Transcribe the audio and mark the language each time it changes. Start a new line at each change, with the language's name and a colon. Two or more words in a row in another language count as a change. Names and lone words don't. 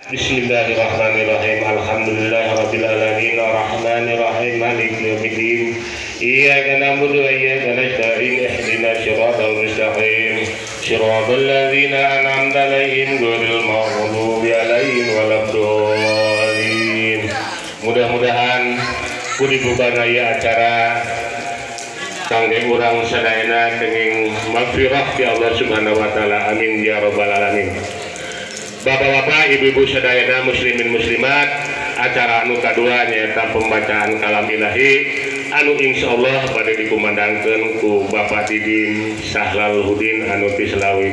Arabic: بسم الله الرحمن الرحيم. الحمد لله رب العالمين الرحمن الرحيم مالك يوم الدين. إياك نعبد وإياك نستعين اهدنا الصراط المستقيم. صراط الذين أنعمت عليهم غير المغضوب عليهم ولا الضالين.
Sundanese: Mudah-mudahan pun dibuka aya acara kangge urang sadayana kenging magfirah ti
Arabic: الله سبحانه وتعالى. آمين يا رب العالمين.
Sundanese: Bapak-bapak, ibu-ibu sadayana muslimin muslimat, acara anu kadua nyaeta pembacaan kalam ilahi anu insyaallah pada dikumandangkeun ku Bapak Didin Sahlaluddin anu ti Slawi.